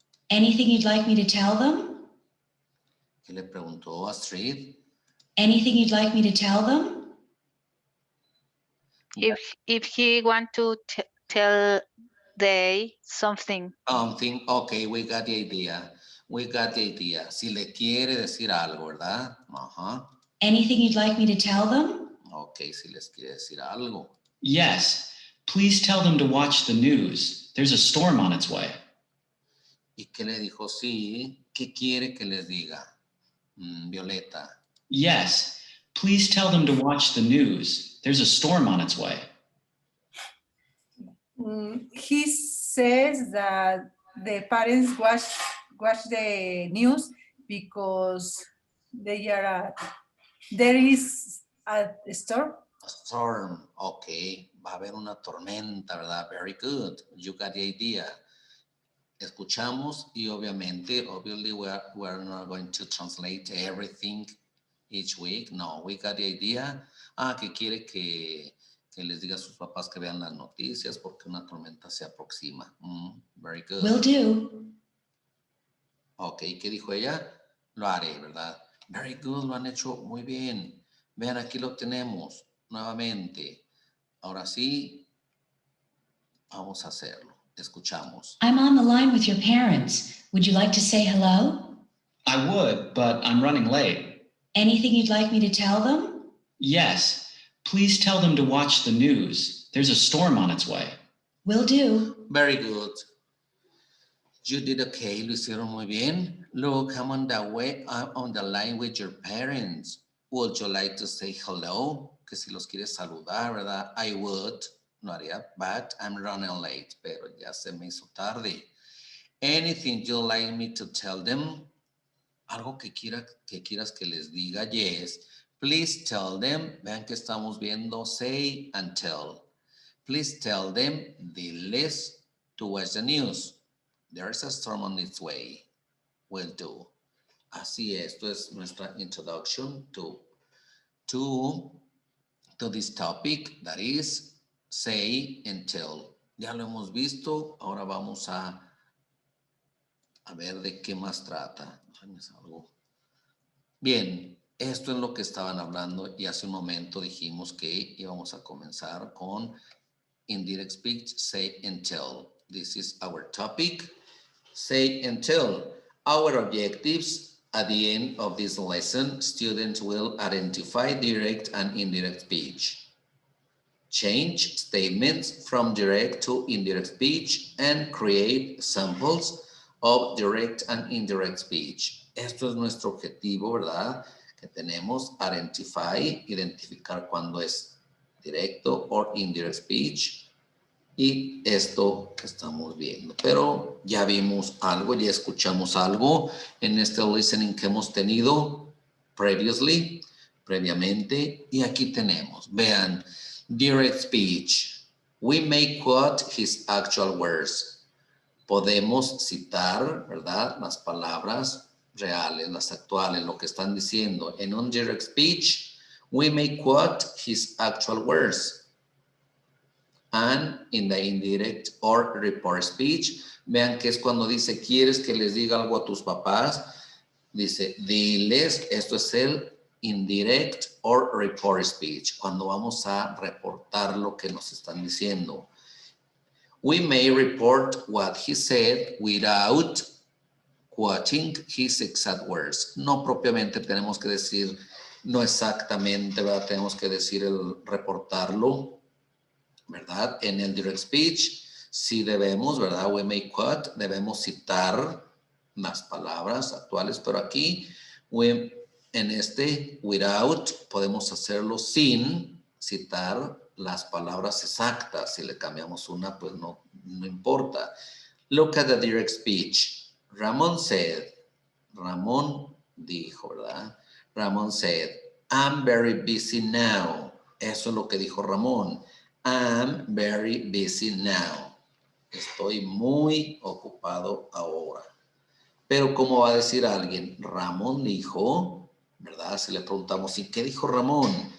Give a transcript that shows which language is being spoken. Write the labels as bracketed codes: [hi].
[en] Anything you'd like me to tell them? [es] ¿Qué le preguntó Astrid? [en] Anything you'd like me to tell them? If he want to tell they something. Something. Okay, we got the idea. We got the idea. [es] Si le quiere decir algo, ¿verdad? Ajá. [en] Anything you'd like me to tell them? [es] Okay, si les quiere decir algo. [en] Yes, please tell them to watch the news. There's a storm on its way. [es] ¿Y qué le dijo? Sí. ¿Qué quiere que les diga? Violeta. [en] Yes, please tell them to watch the news. There's a storm on its way. He says that the parents watch the news because there is a storm. A storm. Okay. [es] Va a haber una tormenta, ¿verdad? [en] Very good. You got the idea. [es] Escuchamos y [en] obviously we're not going to translate everything each week. No, we got the idea. [es] Que quiere que les diga a sus papás que vean las noticias porque una tormenta se aproxima. [en] Very good. Will do. [es] Ok, ¿qué dijo ella? Lo haré, ¿verdad? Very good, lo han hecho muy bien. Vean, aquí lo tenemos nuevamente. Ahora sí, vamos a hacerlo. Escuchamos. [en] I'm on the line with your parents. Would you like to say hello? I would, but I'm running late. Anything you'd like me to tell them? Yes, please tell them to watch the news. There's a storm on its way. Will do. Very good. You did okay, [es] lo hicieron muy bien. [en] Look, I'm on the line with your parents. Would you like to say hello? [es] Que si los quieres saludar, ¿verdad? [en] I would. [es] No haría, [en] but I'm running late. [es] Pero ya se me hizo tarde. [en] Anything you'd like me to tell them? [es] Algo que quieras que les diga. [en] Yes. Please tell them. [es] Vean que estamos viendo [en] say and tell. Please tell them, [es] diles [en] to watch the news. There is a storm on its way. Will do. [es] Así es, esto es nuestra [en] introduction to this topic, that is say and tell. [es] Ya lo hemos visto, ahora vamos a ver de qué más trata. Bien, esto es lo que estaban hablando y hace un momento dijimos que íbamos a comenzar con indirect speech, say and tell. [en] This is our topic, say and tell. Our objectives at the end of this lesson, students will identify direct and indirect speech, change statements from direct to indirect speech, and create samples of direct and indirect speech. [es] Esto es nuestro objetivo, ¿verdad? Que tenemos, identificar cuando es directo o indirect speech, y esto que estamos viendo. Pero ya vimos algo, ya escuchamos algo en este listening que hemos tenido previamente, y aquí tenemos, vean, direct speech. [en] We may quote his actual words. [es] Podemos citar, ¿verdad? Las palabras reales, las actuales, lo que están diciendo. En un [en] direct speech, we may quote his actual words. And in the indirect or report speech, [es] vean que es cuando dice, ¿quieres que les diga algo a tus papás? Dice, diles, esto es el indirect or report speech, cuando vamos a reportar lo que nos están diciendo. [en] We may report what he said without quoting his exact words. [es] No propiamente tenemos que decir, no exactamente, ¿verdad? Tenemos que decir el reportarlo, ¿verdad? En el direct speech, sí debemos, ¿verdad? [en] We may quote, [es] debemos citar las palabras actuales, pero aquí, en este without, podemos hacerlo sin citar las palabras exactas. Si le cambiamos una, pues no importa. [en] Look at the direct speech. Ramon said, [es] Ramón dijo, ¿verdad? [en] Ramon said, I'm very busy now. [es] Eso es lo que dijo Ramón. [en] I'm very busy now. [es] Estoy muy ocupado ahora. Pero ¿cómo va a decir alguien? Ramón dijo, ¿verdad? Si le preguntamos, ¿y qué dijo Ramón?